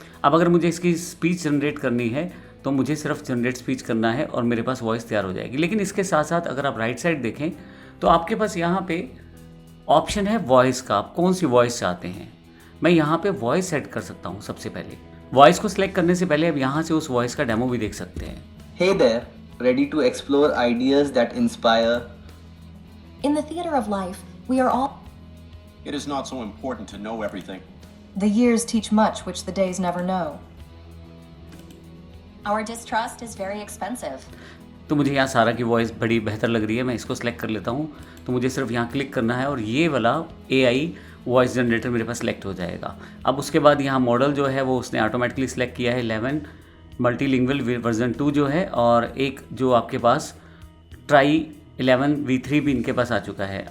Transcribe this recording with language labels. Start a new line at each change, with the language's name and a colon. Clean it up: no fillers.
Hindi: अब अगर मुझे इसकी स्पीच जनरेट करनी है तो मुझे सिर्फ जनरेट स्पीच करना है और मेरे पास वॉइस तैयार हो जाएगी। लेकिन इसके साथ साथ अगर आप राइट साइड देखें तो आपके पास यहाँ पे ऑप्शन है वॉइस का, आप कौन सी वॉइस चाहते हैं। मैं यहाँ पे वॉइस सेट कर सकता हूँ। सबसे पहले वॉइस को सिलेक्ट करने से पहले अब यहाँ से उस वॉइस का डेमो भी देख सकते हैं।
English: Hey there, ready to explore ideas that inspire? In the theater of life, we are all. It is not so important to know everything. The years teach much which the days never know. Our distrust is very expensive.
Hindi: तो मुझे यहाँ सारा की voice बड़ी बेहतर लग रही है, मैं इसको सिलेक्ट कर लेता हूँ। तो मुझे सिर्फ यहाँ क्लिक करना है और ये वाला AI वॉइस जनरेटर मेरे पास सिलेक्ट हो जाएगा। अब उसके बाद यहाँ मॉडल जो है वो उसने ऑटोमेटिकली सिलेक्ट किया है 11 मल्टीलिंगुअल वर्जन 2 जो है, और एक जो आपके पास ट्राई 11 V3 भी इनके पास आ चुका है।